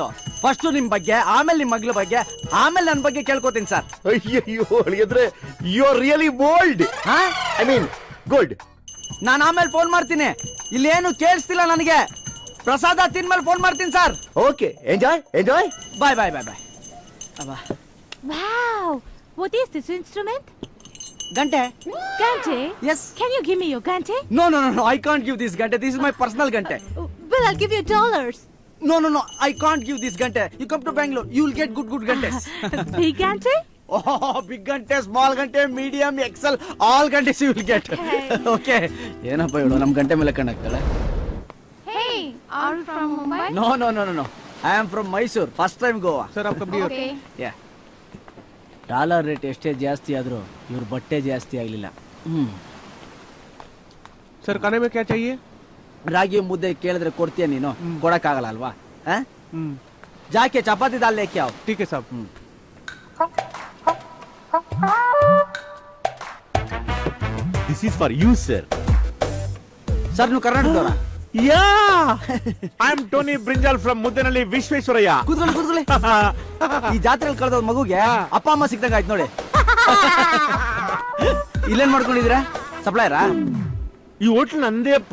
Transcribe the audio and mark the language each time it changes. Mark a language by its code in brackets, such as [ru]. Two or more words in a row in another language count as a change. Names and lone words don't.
[kn] ಫಸ್ಟ್ ನಿಮ್ ಬಗ್ಗೆ, ಆಮೇಲೆ ನಿಮ್ ಮಗ್ಳ ಬಗ್ಗೆ, ಆಮೇಲೆ ನನ್ ಬಗ್ಗೆ ಕೇಳ್ಕೊತೀನಿ ಸರ್. ಅಯ್ಯಯ್ಯೋ ಅಳಿ ಅಂದ್ರೆ [en] You are really bold. I mean good. [kn] ನಾನು ಆಮೇಲೆ ಫೋನ್ ಮಾಡ್ತೀನಿ, ಇಲ್ಲೇನು ಕೇಳಿಸ್ತಿಲ್ಲ ನನಗೆ. ಪ್ರಸಾದ ತಿನ್ಮೇಲೆ ಫೋನ್ ಮಾಡ್ತೀನಿ ಸರ್. [en] Okay, enjoy enjoy. bye bye bye bye. ಅಬ್ಬಾ, Wow! What is this instrument? ಗಂಟೆ. Gante? Yes. Can you give me your Gante? No, no, no, no, I can't give this gante. This is my personal gante. Well, I'll give you $. No, no, no, I can't give this gante. You come to Bangalore, you will get good gantes. Big Gante? Oh, big gante, small gante, medium, XL, all gantes you will get. Okay. [kn] ಏನಪ್ಪ ಇವಳು ನಮ್ಮ ಗಂಟೆ ಮೇಲೆ ಕಣ್ಣಾಗ್ತಾಳೆ. [en] Hey, are you from Mumbai? No, no, no, no, no. I am from Mysore. First time Goa. [hi] Sir, आप कब [en] Okay. Yeah. [kn] ಡಾಲರ್ ರೇಟ್ ಎಷ್ಟೇ ಜಾಸ್ತಿ ಆದ್ರೂ ಇವ್ರ ಬಟ್ಟೆ ಜಾಸ್ತಿ ಆಗ್ಲಿಲ್ಲ. [hi] सर खाने में क्या चाहिए? [kn] ರಾಗಿ ಮುದ್ದೆ ಕೇಳಿದ್ರೆ ಕೊಡ್ತೀಯ ನೀನು? ಕೊಡಕ್ಕಾಗಲ್ಲ ಅಲ್ವಾ? [hi] जाके चपाती दाल लेके आओ. ठीक है साहब. [en] This is for you, sir. [kn] ಸರ್ ನೀವು ಕರ್ನಾಟಕದವರಾ? [en] Yeah, I'm Tony Brinjal from Mudenali Vishweswaraya. [kn] ಕೂತ್ಕೊಳ್ಳಿ ಕೂತ್ಕೊಳ್ಳಿ. ಈ ಜಾತ್ರೆಯಲ್ಲಿ ಕಳೆದ ಮಗುಗೆ ಅಪ್ಪ ಅಮ್ಮ ಸಿಕ್ದಂಗ ಆಯ್ತು ನೋಡಿ. ಇಲ್ಲೇನ್ ಮಾಡ್ಕೊಂಡಿದ್ದೀರಾ? ಸಪ್ಲೈಯರಾ? ಈ ಹೋಟ್ಲ್ ನಂದೇ ಅಪ್ಪ.